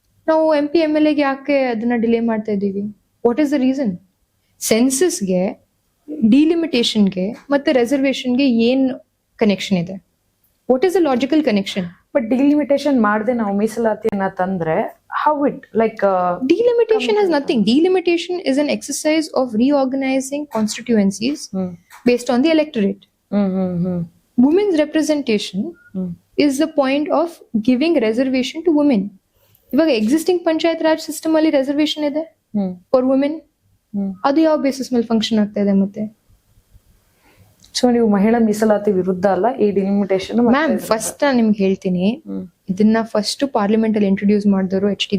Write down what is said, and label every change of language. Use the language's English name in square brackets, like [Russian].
[Kannada] ನಾವು MP MLA ಗೆ ಯಾಕೆ ಅದನ್ನ ಡಿಲೇ ಮಾಡ್ತಾ ಇದ್ದೀವಿ? [English] What is the reason? [Kannada] ಸೆನ್ಸಸ್ಗೆ, ಡಿಲಿಮಿಟೇಷನ್ಗೆ ಮತ್ತೆ ರೆಸರ್ವೇಶನ್ಗೆ ಏನ್ ಕನೆಕ್ಷನ್ ಇದೆ? [English] What is the logical connection? [Kannada] But delimitation ಮಾಡದೆ ನಾವು ಮೀಸಲಾತಿಯನ್ನ ತಂದ್ರೆ [English] how it like delimitation has nothing. Delimitation is an exercise of reorganizing constituencies based on the electorate. Women's representation is the point of giving reservation to women. [Kannada] ಇವಾಗ existing panchayat Raj system ಅಲ್ಲಿ ರೆಸರ್ವೇಶನ್ ಇದೆ for women. ಅದು ಯಾವ basis ಮೇಲೆ function ಆಗ್ತಾ ಇದೆ? ಮತ್ತೆ so ನೀವು ಮಹಿಳಾ ಮೀಸಲಾತಿ ವಿರುದ್ಧ ಅಲ್ಲ ಈ ಡಿಲಿಮಿಟೇಷನ್? ಮ್ಯಾಮ್ ಫಸ್ಟ್ ನಾನು ನಿಮ್ಗೆ ಹೇಳ್ತೀನಿ, ಇದನ್ನ ಫಸ್ಟ್ ಪಾರ್ಲಿಮೆಂಟ್ ಅಲ್ಲಿ ಇಂಟ್ರೊಡ್ಯೂಸ್ ಮಾಡಿದವರು H.D.